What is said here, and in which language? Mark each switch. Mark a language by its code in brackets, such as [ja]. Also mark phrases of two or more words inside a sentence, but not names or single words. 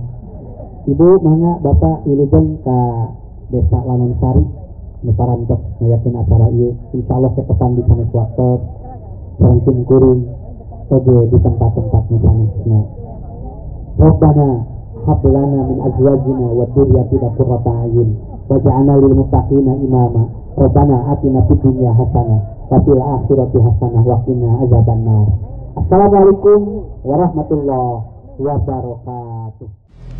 [su] Ibu mangga Bapak wilujeng ka Desa Lanonsari nu parantos ngayakeun acara ieu. Insyaallah kepesan di sanes waktos sareng sim kuring oge di tempat-tempat nu sanesna. [ar] ربنا هب لنا من أزواجنا وذرياتنا قرة أعين واجعلنا للمتقين إماما. ربنا آتنا في الدنيا حسنة وفي الآخرة حسنة وقنا عذاب النار. السلام عليكم ورحمة الله وبركاته.